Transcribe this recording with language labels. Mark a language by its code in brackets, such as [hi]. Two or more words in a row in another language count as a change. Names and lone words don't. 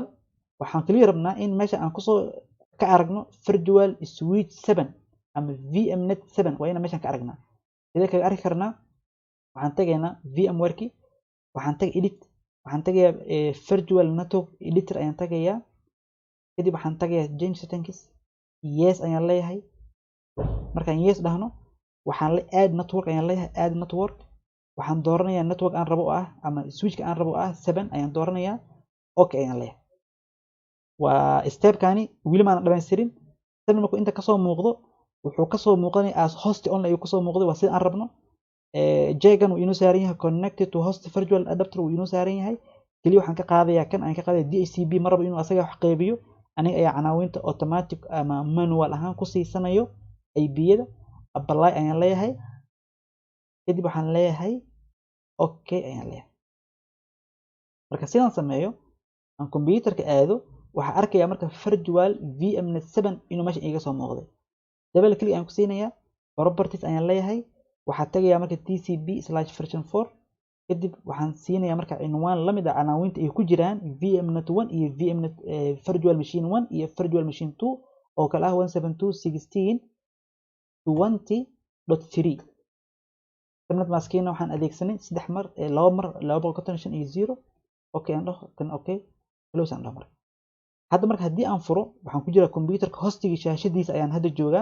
[so] waxaan kaliya rabnaa in meesha aan kusoo ka aragno [en] virtual switch 7 [so] ama VMnet 7 waa inaan meeshaan ka aragnaa. sidee kaga arki karnaa? waxaan tagaynaa VMware-ki, waxaan tagay edit, waxaan tagayaa [en] virtual network editor [so] ayaan tagayaa. kadib waxaan tagayaa [en] change settings, [so] yes ayaan leeyahay. markaan yes dhahno waxaan le [en] add network [so] ayaan leeyahay, [en] add network. [so] waxaan dooranayaa network aan rabo ah ama switchka aan rabo ah 7 ayaan dooranayaa. okay ayaan leeyahay. waa stepkani weli maan dhamaystirin. stepna markuu inta kasoo muuqdo wuxuu kasoo muuqanayaa [en] as host only [so] ayuu kasoo muuqday waa sida aan rabno. jegan wuu inoo saaran yahay [en] connected to host virtual adapter [so] wuu inoo saaran yahay. kaliya waxaan ka qaadayaa kan aan ka qaadaya DHCP ma rabo inuu asaga wax qeybiyo. aniga ayaa canaawinta automatic ama manual ahaan ku siisanayo IP-yada. apply ayaan leeyahay. kadib waxaan leeyahay okay ayaan leeyahay. marka sidaan sameeyo aan computerka aado waxaa arkayaa marka virtual vmnet 7 inuu meesha iga soo muuqday. [en] double click [so] ayaan ku siinayaa, properties ayaan leeyahay, waxaa tagayaa marka tcp/version 4 kadib waxaan siinayaa marka cinwaan lamid ah canaawinta ay ku jiraan vmnet 1 iyo vmnet [en] virtual machine 1 [so] iyo [en] virtual machine 2 [so] oo kala ah 172.16.20.3. internet maskina waxaan adeegsanay 3 mar 2 mar 255 iyo 0. okay aan dhaho kan [en] okay close [so] aan dhaho. marka hadda marka haddii aan furo waxaan ku jiraa computerka hostigii shaashadiisa ayaan hadda joogaa.